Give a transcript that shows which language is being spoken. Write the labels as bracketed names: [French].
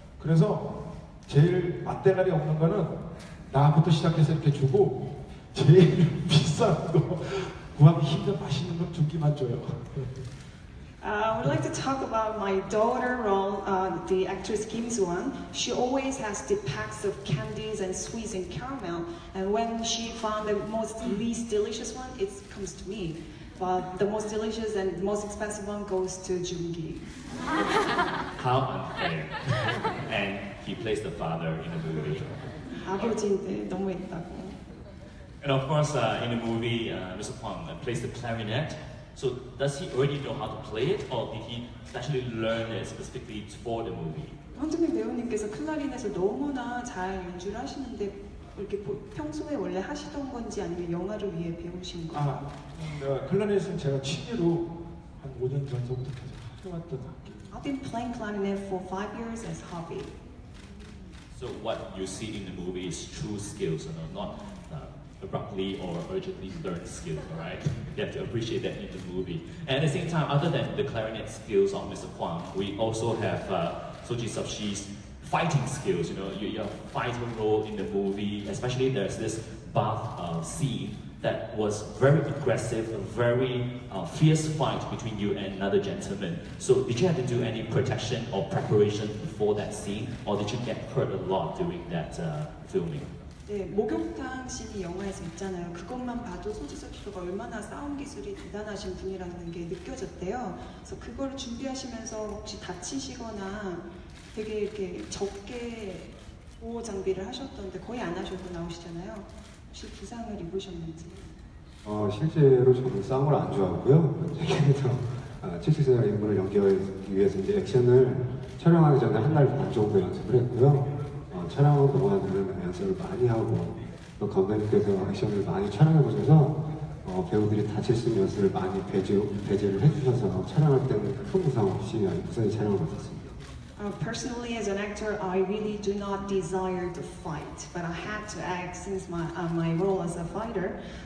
[Korean] 그래서 제일 맛대가리 없는 거는 나부터 시작해서 이렇게 주고 제일 비싼 거 구하기 힘든 맛있는 거 주기만 줘요. [English] I would like to talk about my daughter role, the actress Kim Soo-won. She always has the packs of candies and sweets and caramel, and when she found the least delicious one, it comes to me. But the most delicious and the most expensive one goes to Joong-gi. How unfair. And he plays the father in the movie. [Korean] 아버지인데 너무했다고. [English] And of course, in the movie, Mr. Kwang plays the clarinet. So does he already know how to play it, or did he specially learn it specifically for the movie? [Korean] 황정민 배우님께서 클라리넷을 너무나 잘 연주를 하시는데 이렇게 평소에 원래 하시던 건지 아니면 영화를 위해 배우신 거예요? 클라리넷은 제가 취미로 한 5년 전서부터 계속 해왔던 악기. [English] I've been playing clarinet for 5 years as hobby. So what you see in the movie is true skills, not abruptly or urgently learned skills, alright? You have to appreciate that in the movie. And at the same time, other than the clarinet skills of Mr. Kwang, we also have Soji Subshi's fighting skills. You know, your fighting role in the movie, especially there's this bath scene that was very aggressive, a very fierce fight between you and another gentleman. So did you have to do any protection or preparation before that scene, or did you get hurt a lot during that filming? [Korean] 네, 목욕탕 씬이 영화에서 있잖아요. 그것만 봐도 소지섭 씨가 얼마나 싸움 기술이 대단하신 분이라는 게 느껴졌대요. 그래서 그걸 준비하시면서 혹시 다치시거나 되게 이렇게 적게 보호 장비를 하셨던데 거의 안 하셔도 나오시잖아요. 혹시 부상을 입으셨는지? 실제로 저는 싸움을 안 좋아하고요. 그래서 77세 인물을 연기하기 위해서 이제 액션을 촬영하기 전에 한 달 반 정도 연습을 했고요. 촬영 동안에는 연습을 많이 하고 또 감독님께서 액션을 많이 촬영해 보셔서 배우들이 다칠 수 있는 연습을 많이 배제를 해주셔서 촬영할 때는 큰 부상 없이 무사히 촬영을 마쳤습니다. [English] Personally, as an actor, I really do not desire to fight, but I had to act since my role as a fighter.